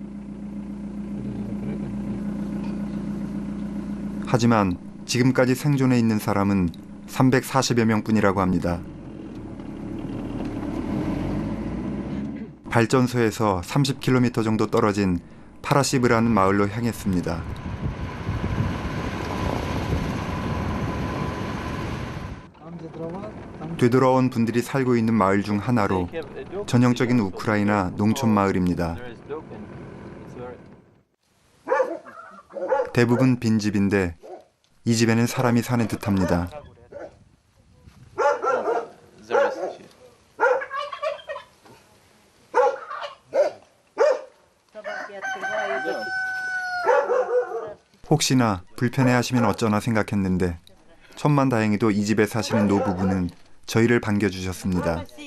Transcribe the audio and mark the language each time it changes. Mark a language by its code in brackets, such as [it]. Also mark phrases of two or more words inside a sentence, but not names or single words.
[ko] 하지만 지금까지 생존해 있는 사람은 340여 명뿐이라고 합니다. 발전소에서 30km 정도 떨어진 파라시브라는 마을로 향했습니다. [ru] Там, где дрова, [ko] 되돌아온 분들이 살고 있는 마을 중 하나로 전형적인 우크라이나 농촌 마을입니다. 대부분 빈집인데 이 집에는 사람이 사는 듯합니다. 혹시나 불편해하시면 어쩌나 생각했는데 천만다행히도 이 집에 사시는 노부부는 저희를 반겨주셨습니다.